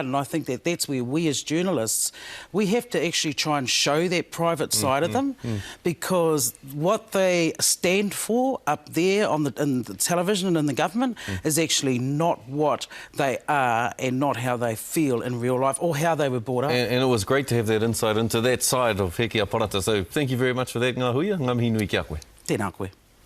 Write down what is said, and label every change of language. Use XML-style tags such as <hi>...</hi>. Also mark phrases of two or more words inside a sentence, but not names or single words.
<en>And I think that's where we as journalists, we have to actually try and show that private side of them, because what they stand for up there in the television and in the government is actually not what they are, and not how they feel in real life or how they were brought up. And it was great to have that insight into that side of Hekia Parata. So thank you very much for that, Ngahuia.</en> <mi>Ngā mihi nui ki a koe. Tēnā koe.</mi>